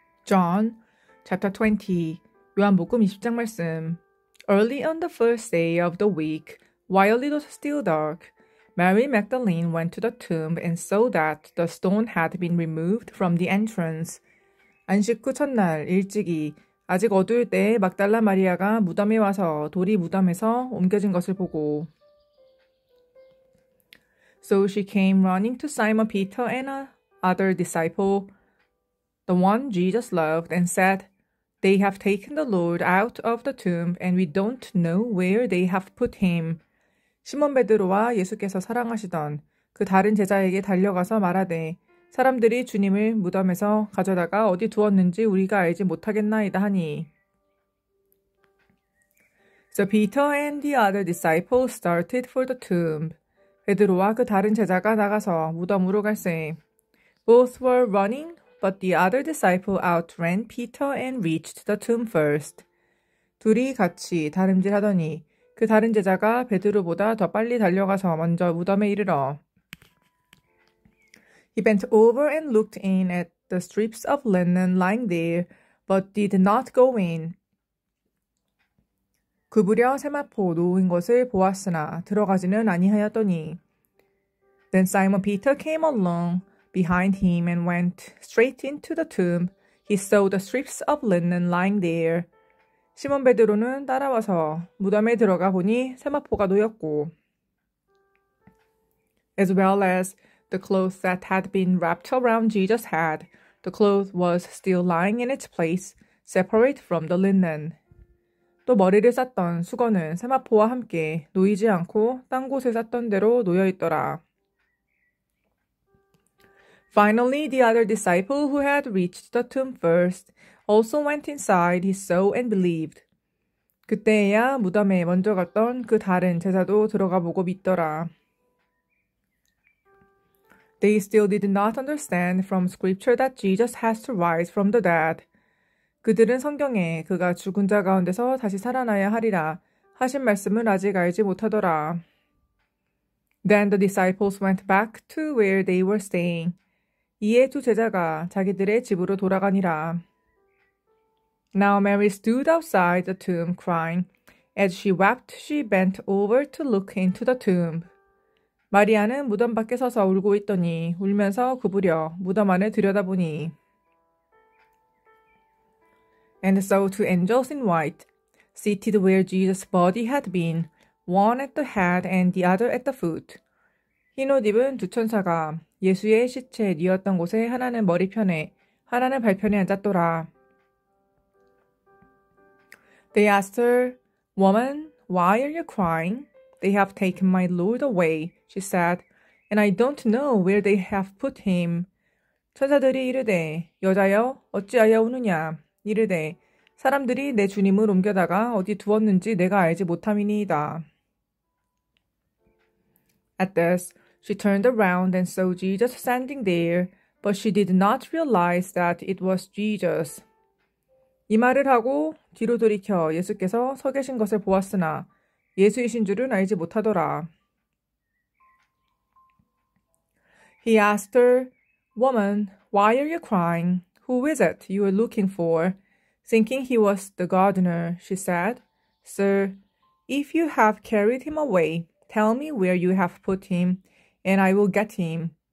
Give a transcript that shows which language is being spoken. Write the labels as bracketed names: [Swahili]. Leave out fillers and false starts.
[English] John chapter 20 [Korean] 요한복음 20장 말씀. [English] Early on the first day of the week, while it was still dark, Mary Magdalene went to the tomb and saw that the stone had been removed from the entrance. [Korean] 안식 후 첫날 일찍이 아직 어두울 때 막달라 마리아가 무덤에 와서 돌이 무덤에서 옮겨진 것을 보고 [English] So she came running to Simon Peter and another disciple, the one Jesus loved, and said, They have taken the Lord out of the tomb, and we don't know where they have put him. [Korean] 시몬 베드로와 예수께서 사랑하시던 그 다른 제자에게 달려가서 말하되 사람들이 주님을 무덤에서 가져다가 어디 두었는지 우리가 알지 못하겠나이다 하니. [English] So Peter and the other disciple started for the tomb. [Korean] 베드로와 그 다른 제자가 나가서 무덤으로 갈세. [English] Both were running, but the other disciple outran Peter and reached the tomb first. [Korean] 둘이 같이 다름질하더니 그 다른 제자가 베드로보다 더 빨리 달려가서 먼저 무덤에 이르러 [English] He bent over and looked in at the strips of linen lying there, but did not go in. [Korean] 굽으려 세마포 놓은 것을 보았으나 들어가지는 아니하였더니 [English] Then Simon Peter came along behind him and went straight into the tomb. He saw the strips of linen lying there. [Korean] 시몬 베드로는 따라와서 무덤에 들어가 보니 세마포가 놓였고 [English] As well as the cloth that had been wrapped around Jesus' head, the cloth was still lying in its place, separate from the linen. [Korean] 또 머리를 쌌던 수건은 세마포와 함께 놓이지 않고 딴 곳에 쌌던 대로 놓여 있더라. [English] Finally, the other disciple who had reached the tomb first also went inside. He saw and believed. [Korean] 그때야 무덤에 먼저 갔던 그 다른 제자도 들어가 보고 믿더라. [English] They still did not understand from scripture that Jesus has to rise from the dead. [Korean] 그들은 성경에 그가 죽은 자 가운데서 다시 살아나야 하리라 하신 말씀을 아직 알지 못하더라. [English] Then the disciples went back to where they were staying. [Korean] 이에 두 제자가 자기들의 집으로 돌아가니라. [English] Now Mary stood outside the tomb crying. As she wept, she bent over to look into the tomb. [Korean] 마리아는 무덤 밖에 서서 울고 있더니 울면서 굽으려 무덤 안을 들여다보니 [English] And saw two angels in white, seated where Jesus' body had been, one at the head and the other at the foot. [Korean] 흰 옷 입은 두 천사가 예수의 시체 뉘었던 곳에 하나는 머리편에 하나는 발편에 앉았더라. [English] They asked her, Woman, why are you crying? They have taken my Lord away, she said, and I don't know where they have put him. [Korean] 천사들이 이르되, 여자여, 어찌하여 우느냐? 이르되, 사람들이 내 주님을 옮겨다가 어디 두었는지 내가 알지 못함이니이다. [English] At this, she turned around and saw Jesus standing there, but she did not realize that it was Jesus. [Korean] 이 말을 하고 뒤로 돌이켜 예수께서 서 계신 것을 보았으나 예수이신 줄은 알지 못하더라. [English] He asked her, Woman, why are you crying? Who is it you are looking for? Thinking he was the gardener, she said, Sir, if you have carried him away, tell me where you have put him, and I will get him.